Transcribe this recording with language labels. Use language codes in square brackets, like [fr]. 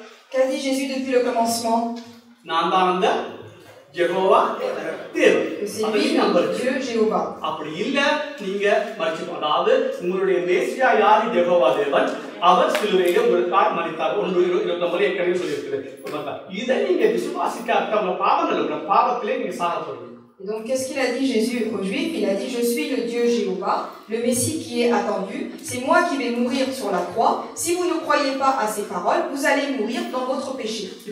[fr] Qu'a dit Jésus depuis le commencement? Que c'est lui, Dieu, Jéhovah. [ta] அப்படி இல்ல நீங்க மரிச்சு அதாவது உங்களுடைய மேசியா யாரு யெகோவா தேவன் அவர் சிலுவையில உங்களுக்காக மரித்தார் 1:29 ஏற்கனவே சொல்லியிருக்கிறது. இதை நீங்க விசுவாசிக்காத உங்க பாவங்கள் உங்க பாவத்திலே நீங்க சாகப்படுவீங்க. [fr] Et donc, qu'est-ce qu'il a dit Jésus aux Juifs? Il a dit, je suis le Dieu Jéhovah, le Messie qui est attendu. C'est moi qui vais mourir sur la croix. Si vous ne croyez pas à ces paroles, vous allez mourir dans votre péché.